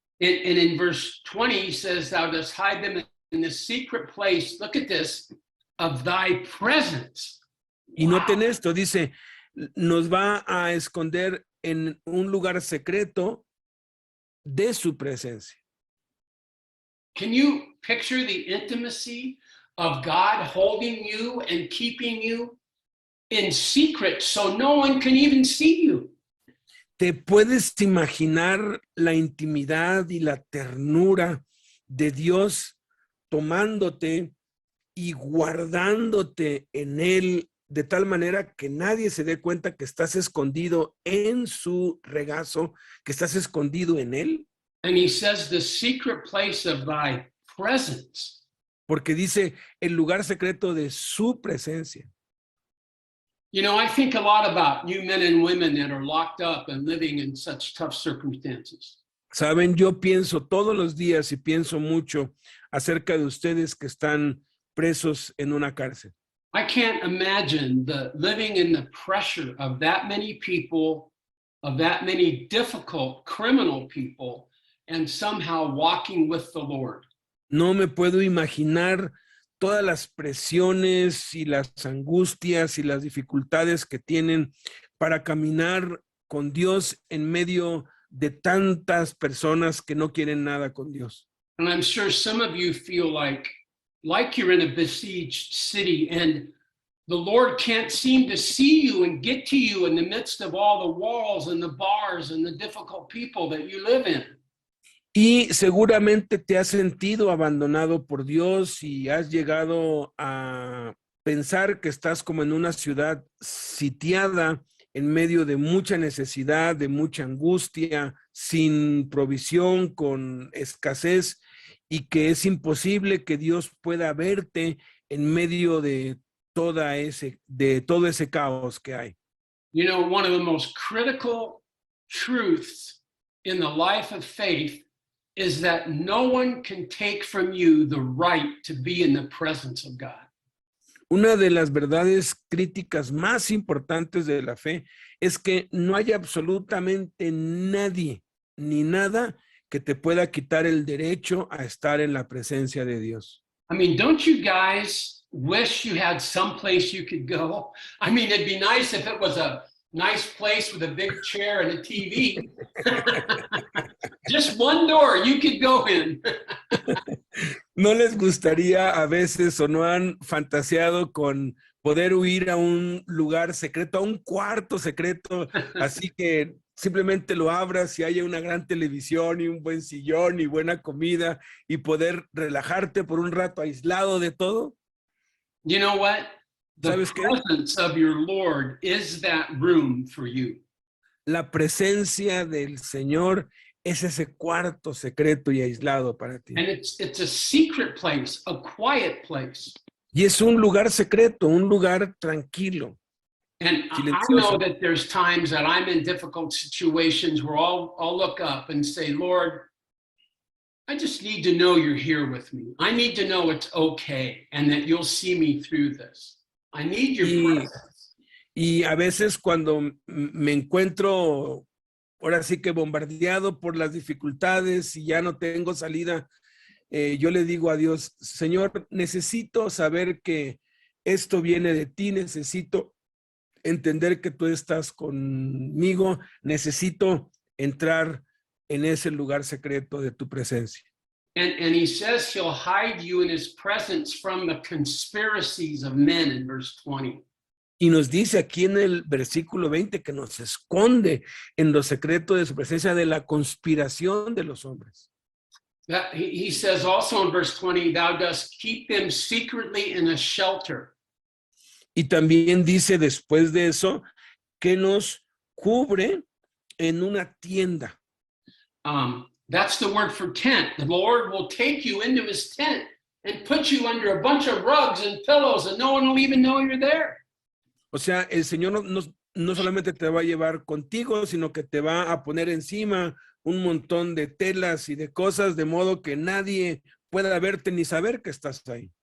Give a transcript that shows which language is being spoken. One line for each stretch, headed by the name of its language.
English: And in verse 20, he says, Thou dost hide them in the secret place, look at this, of thy presence.
Spanish: Y noten esto, dice, nos va a esconder en un lugar secreto de su presencia.
English: Can you picture the intimacy of God holding you and keeping you in secret so no one can even see you?
Spanish: ¿Te puedes imaginar la intimidad y la ternura de Dios tomándote y guardándote en Él de tal manera que nadie se dé cuenta que estás escondido en su regazo, que estás escondido en Él?
English: And he says, the secret place of thy presence.
Spanish: Porque dice el lugar secreto de su presencia.
English: You know, I think a lot about you men and women that are locked up and living in such tough circumstances.
Spanish: Saben, yo pienso todos los días y pienso mucho acerca de ustedes que están presos en una cárcel.
English: I can't imagine living in the pressure of that many people, of that many difficult criminal people, and somehow walking with the Lord.
Spanish: No me puedo imaginar todas las presiones y las angustias y las dificultades que tienen para caminar con Dios en medio de tantas personas que no quieren nada con Dios.
English: And I'm sure some of you feel like you're in a besieged city and the Lord can't seem to see you and get to you in the midst of all the walls and the bars and the difficult people that you live in.
Spanish: Y seguramente te has sentido abandonado por Dios y has llegado a pensar que estás como en una ciudad sitiada en medio de mucha necesidad, de mucha angustia, sin provisión, con escasez, y que es imposible que Dios pueda verte en medio de todo ese caos que hay.
English: You know, one of the most critical truths in the life of faith is that no one can take from you the right to be in the presence of God.
Spanish: Una de las verdades críticas más importantes de la fe es que no hay absolutamente nadie ni nada que te pueda quitar el derecho a estar en la presencia de Dios.
English: I mean, don't you guys wish you had some place you could go? I mean, it'd be nice if it was a nice place with a big chair and a TV. Just one door you could go in.
Spanish: ¿No les gustaría a veces o no han fantaseado con poder huir a un lugar secreto, a un cuarto secreto, así que simplemente lo abras y haya una gran televisión y un buen sillón y buena comida y poder relajarte por un rato aislado de todo?
English: You know what? The
Spanish: ¿Sabes qué?
English: presence of your Lord is that room for you.
Spanish: La presencia del Señor es ese cuarto secreto y aislado para ti.
English: And it's a secret place, a quiet place.
Spanish: Y es un lugar secreto, un lugar tranquilo.
English: And I
Spanish: silenciosa.
English: know that there's times that I'm in difficult situations where I'll look up and say, Lord, I just need to know you're here with me. I need to know it's okay and that you'll see me through this. I need your
Spanish: Y,
English: presence.
Spanish: y a veces cuando me encuentro ahora sí que bombardeado por las dificultades y ya no tengo salida, yo le digo a Dios, Señor, necesito saber que esto viene de ti, necesito entender que tú estás conmigo, necesito entrar en ese lugar secreto de tu presencia.
English: And he says he'll hide you in his presence from the conspiracies of men in verse 20.
Spanish: Y nos dice aquí en el versículo 20 que nos esconde en lo secreto de su presencia de la conspiración de los hombres.
English: That he says also in verse 20, thou dost keep them secretly in a shelter.
Spanish: Y también dice después de eso que nos cubre en una tienda.
English: That's the word for tent. The Lord will take you into his tent and put you under a bunch of rugs and pillows and no one will even know you're there.
Spanish: O sea, el Señor no solamente te va a llevar contigo, sino que te va a poner encima un montón de telas y de cosas, de modo que nadie pueda verte ni saber que estás ahí.